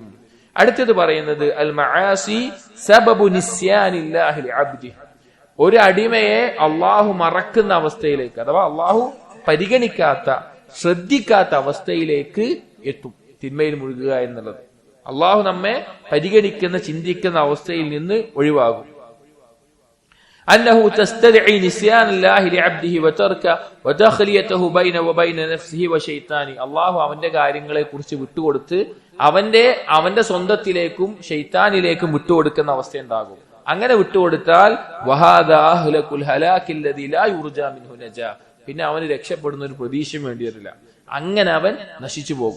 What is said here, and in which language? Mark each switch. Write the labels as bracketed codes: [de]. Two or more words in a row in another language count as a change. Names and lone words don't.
[ml] അടുത്തത് പറയുന്നത് [ar] المعاصي سبب نسيان الله لعبد. [ml] ഒരു അടിമയെ അള്ളാഹു മറക്കുന്ന അവസ്ഥയിലേക്ക്, അഥവാ അള്ളാഹു പരിഗണിക്കാത്ത, ശ്രദ്ധിക്കാത്ത അവസ്ഥയിലേക്ക് എത്തും തിന്മയിൽ മുഴുകുക എന്നുള്ളത്. അള്ളാഹു നമ്മെ പരിഗണിക്കുന്ന, ചിന്തിക്കുന്ന അവസ്ഥയിൽ നിന്ന് ഒഴിവാകും. [ar] أنه تستدعي نسيان الله لعبده وتركه وتخليته بين وبين نفسه وشيطانه. [ml] അള്ളാഹു അവന്റെ കാര്യങ്ങളെ കുറിച്ച് വിട്ടുകൊടുത്ത് അവന്റെ സ്വന്തത്തിലേക്കും ശൈത്താനിലേക്കും വിട്ടുകൊടുക്കുന്ന അവസ്ഥ ഉണ്ടാകും. അങ്ങനെ വിട്ടുകൊടുത്താൽ പിന്നെ അവന് രക്ഷപ്പെടുന്ന ഒരു പ്രതീക്ഷയും വേണ്ടി വരില്ല. അങ്ങനെ അവൻ നശിച്ചു പോകും.